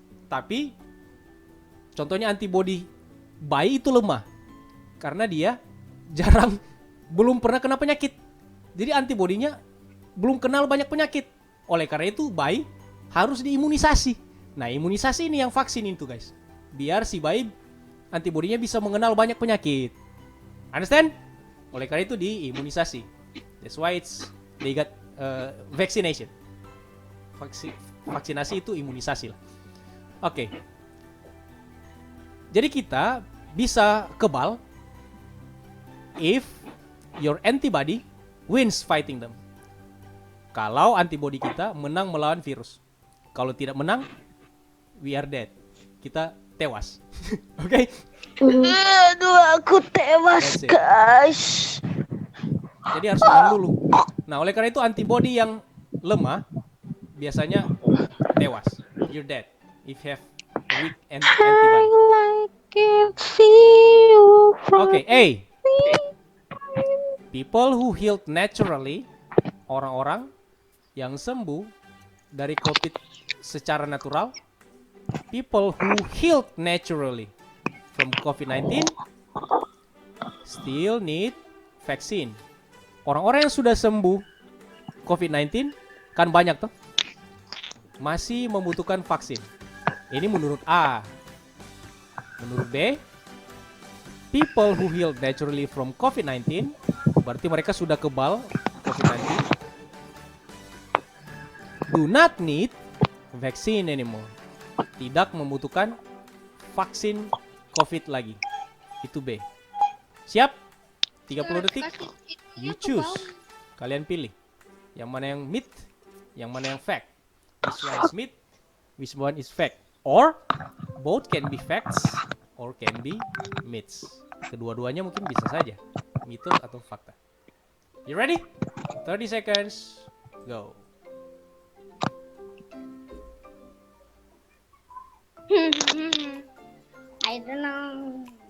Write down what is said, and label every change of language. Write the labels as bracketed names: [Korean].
[Indonesian] Tapi contohnya antibody bayi itu lemah karena dia belum pernah kena penyakit. Jadi antibodinya belum kenal banyak penyakit. Oleh karena itu bayi harus diimunisasi. Nah, imunisasi ini yang vaksin itu, guys. Biar si bayi antibodinya bisa mengenal banyak penyakit. [English] Understand? [Indonesian] Oleh karena itu diimunisasi. [English] That's why they got vaccination. [Indonesian] Vaksinasi itu imunisasi lah. Oke. Jadi kita bisa kebal [English] if your antibody wins fighting them. [Indonesian] Kalau antibody kita menang melawan virus. Kalau tidak menang, [English] we are dead. [Indonesian] Kita tewas. Oke? Aduh, aku tewas, [English] That's it. guys. [Indonesian] Jadi harus menang dulu. Nah, oleh karena itu antibody yang lemah biasanya tewas. [English] You're dead if you have a weak antibody. Can see you from [Indonesian] Oke, A. [English] People who healed naturally, [Indonesian] orang-orang yang sembuh dari COVID secara natural. [English] People who healed naturally from COVID-19 still need vaccine. [Indonesian] Orang-orang yang sudah sembuh COVID-19 kan banyak tuh, masih membutuhkan vaksin. Ini menurut A. Menurut B, [English] people who healed naturally from COVID-19, [Indonesian] berarti mereka sudah kebal COVID-19, [English] do not need vaccine anymore. [Indonesian] Tidak membutuhkan vaksin COVID lagi. Itu B. Siap? 30 detik. [English] You choose. [Indonesian] Kalian pilih. Yang mana yang myth? Yang mana yang fact? [English] Which one is myth? Which one is fact? Or both can be facts or can be myths. [Indonesian] Kedua-duanya mungkin bisa saja mitos atau fakta. [English] You ready? 30 seconds. Go. I don't know.